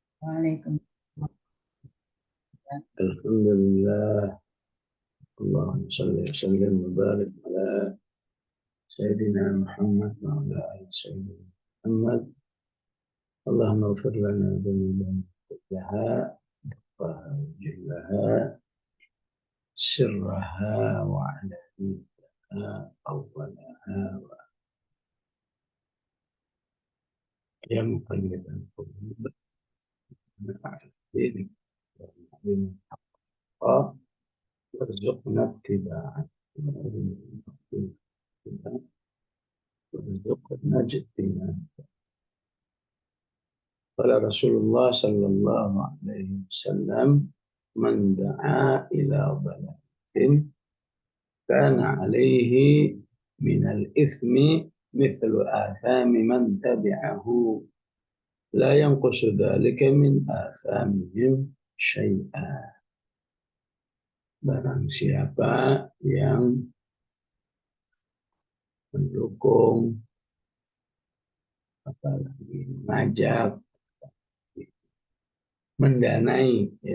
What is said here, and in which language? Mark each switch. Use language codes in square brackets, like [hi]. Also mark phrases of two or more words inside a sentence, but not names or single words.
[ar] Waalaikumsalam. Alhamdulillah. اللهم صل وسلم وبارك على سيدنا محمد وعلى آل سيدنا محمد. اللهم اغفر لنا ذنوبنا كلها وجلها سرها وعلانيتها أولها ويا مقلب القلوب بعفوه وبعفوه وارزقنا اتباعه وارزقنا اجتناب. قال رسول الله صلى الله عليه وسلم، من دعا إلى ضلالة كان عليه من الإثم مثل آثام من تبعه لا ينقص ذلك من آثامهم شيئا. [id] Barang siapa yang mendukung, apalagi mengajak, mendanai ya,